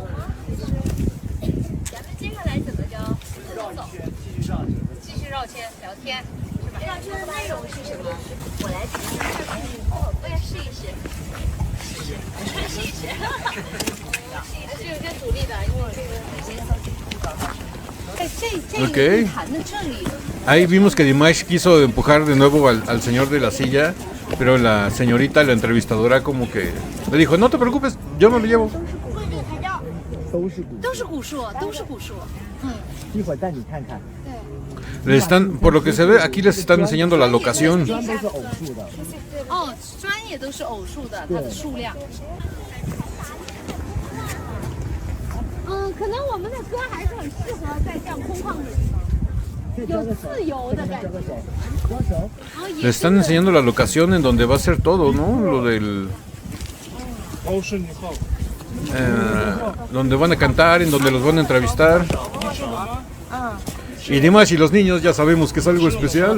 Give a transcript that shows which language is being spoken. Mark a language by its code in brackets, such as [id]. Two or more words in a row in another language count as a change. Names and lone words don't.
[zh] 咱们接下来怎么着？走，继续绕圈聊天，是吧？绕圈的内容是什么？我来试一试。哦，我也试一试，试一试。是有些阻力的，因为我这个先操作。 [es] Ok. Ahí vimos que Dimash quiso empujar de nuevo al señor de la silla, pero la señorita, la entrevistadora, como que le dijo, no te preocupes, yo me lo llevo. [zh] 都是古树，都是古树。一会儿带你看看。 [es] Le están, por lo que se ve, aquí les están enseñando la locación. [zh] 砖都是偶数的。哦，砖也都是偶数的，它的数量。可能我们的歌还是很适合在这样空旷的地方，有自由的感觉。 [es] Le están enseñando la locación en donde va a ser todo, ¿no? Lo del... donde van a cantar, en donde los van a entrevistar. Y Dimash y los niños ya sabemos que es algo especial.